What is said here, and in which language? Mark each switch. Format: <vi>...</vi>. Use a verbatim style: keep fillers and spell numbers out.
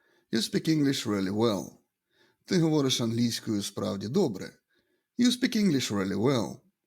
<en>You speak English really well.</en> <uk>Ти говориш англійською справді добре.</uk> <en>You speak English really well.</en>